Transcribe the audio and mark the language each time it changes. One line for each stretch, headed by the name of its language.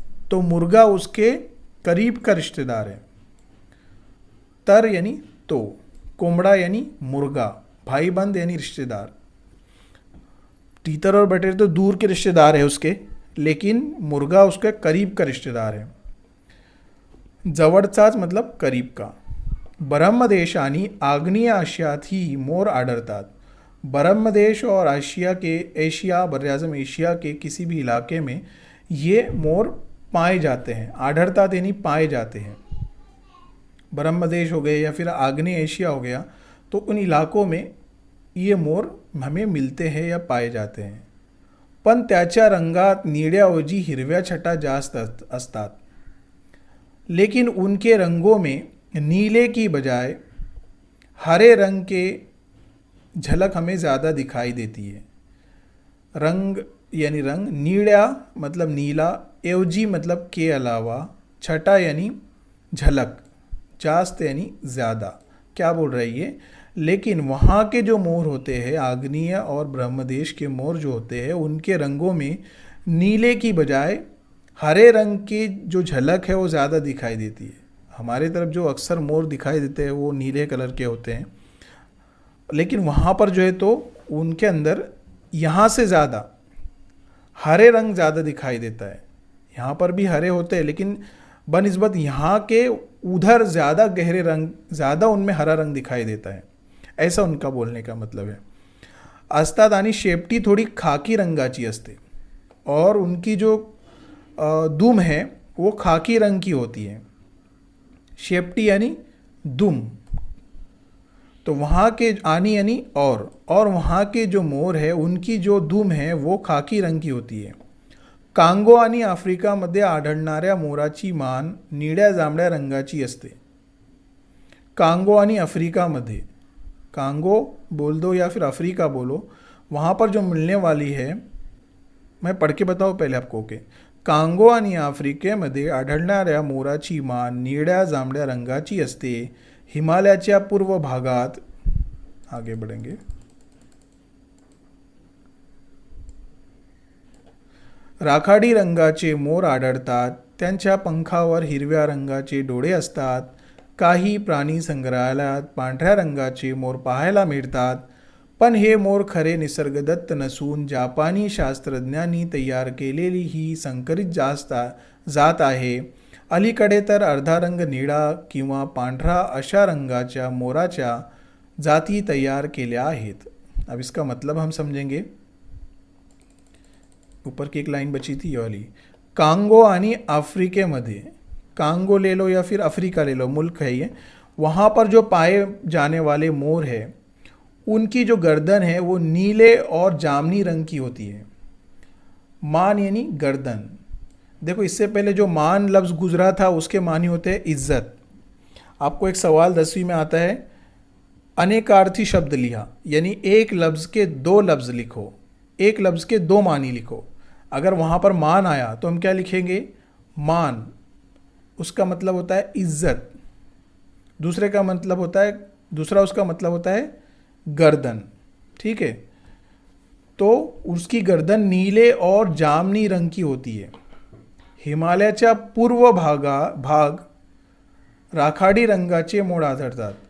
Hindi: तो मुर्गा उसके करीब का रिश्तेदार है. तर यानी तो, कोंबड़ा यानी मुर्गा, भाईबंद यानी रिश्तेदार. तीतर और बटेर तो दूर के रिश्तेदार है उसके, लेकिन मुर्गा उसके करीब का रिश्तेदार है. जवळचाच मतलब करीब का.
Marathi: ब्रह्मदेश आणि आग्नेय आशियातही मोर आढळतात.
Hindi: ब्रह्मदेश और एशिया, बर्राज़म एशिया के किसी भी इलाके में ये मोर पाए जाते हैं. आढळतात यानी पाए जाते हैं. ब्रह्मदेश हो गए या फिर आग्नेय एशिया हो गया, तो उन इलाकों में ये मोर हमें मिलते हैं या पाए जाते हैं.
Marathi: पण त्याच्या रंगात निळ्याऐवजी हिरव्या छटा जास्त असतात.
Hindi: लेकिन उनके रंगों में नीले की बजाय हरे रंग के झलक हमें ज़्यादा दिखाई देती है. रंग यानी रंग, नीला मतलब नीला, एवजी मतलब के अलावा, छटा यानी झलक, जास्त यानी ज़्यादा. क्या बोल रही है? लेकिन वहाँ के जो मोर होते हैं, आग्नेय और ब्रह्मदेश के मोर जो होते हैं, उनके रंगों में नीले की बजाय हरे रंग की जो झलक है वो ज़्यादा दिखाई देती है. हमारे तरफ जो अक्सर मोर दिखाई देते हैं वो नीले कलर के होते हैं, लेकिन वहाँ पर जो है तो उनके अंदर यहाँ से ज़्यादा हरे रंग ज़्यादा दिखाई देता है. यहाँ पर भी हरे होते हैं, लेकिन बनिस्बत यहाँ के उधर ज़्यादा गहरे रंग, ज़्यादा उनमें हरा रंग दिखाई देता है, ऐसा उनका बोलने का मतलब है.
Marathi: असतात आणि शेपटी थोडी खाकी रंगाची असते
Hindi: और उनकी जो दुम है वो खाकी रंग की होती है. शेपटी यानी दुम. तो वहाँ के आनी यानी और वहाँ के जो मोर है उनकी जो दुम है वो खाकी रंग की होती है.
Marathi: कांगो आणि आफ्रिकामध्ये आढळणाऱ्या मोराची मान निळ्या जांभळ्या रंगाची असते. कांगो आणि अफ्रीकामध्ये,
Hindi: कांगो बोल दो या फिर अफ्रीका बोलो, वहाँ पर जो मिलने वाली है, मैं पढ़ के बताऊँ पहले आपको. ओके.
Marathi: कांगो आणि आफ्रिकेमध्ये आढळणाऱ्या मोराची मान निळ्या जांभळ्या रंगाची असते. हिमालयाच्या पूर्व भागात,
Hindi: आगे बढ़ेंगे,
Marathi: राखाडी रंगाचे मोर आढळतात. त्यांच्या पंखावर हिरव्या रंगाचे डोळे असतात. काही प्राणी संग्रहालयात पांढऱ्या रंगाचे मोर पाहायला मिळतात. पण हे मोर खरे निसर्गदत्त नसून जापानी शास्त्रज्ञांनी तयार केलेली ही संकरित जात आहे. अलीकडे तर अर्धा रंग निळा किंवा पांढरा अशा रंगाच्या मोराच्या जाती तयार केल्या आहेत.
Hindi: अब इसका मतलब हम समझेंगे. ऊपर की एक लाइन बची थी ये वाली.
Marathi: कांगो आणि अफ्रीकेमध्ये,
Hindi: कांगो ले लो या फिर अफ्रीका ले लो, मुल्क है ये, वहाँ पर जो पाए जाने वाले मोर है उनकी जो गर्दन है वो नीले और जामनी रंग की होती है. मान यानी गर्दन. देखो इससे पहले जो मान लफ्ज़ गुजरा था उसके मानी होते हैं इज्जत. आपको एक सवाल 10वीं में आता है, अनेकार्थी शब्द लिया, यानी एक लफ्ज़ के दो लफ्ज़ लिखो, एक लफ्ज़ के दो मानी लिखो. अगर वहाँ पर मान आया तो हम क्या लिखेंगे? मान. उसका मतलब होता है इज्जत. दूसरा उसका मतलब होता है गर्दन. ठीक है. तो उसकी गर्दन नीले और जामनी रंग की होती है.
Marathi: हिमालयाच्या पूर्व भाग राखाडी रंगाचे मोर आढळतात.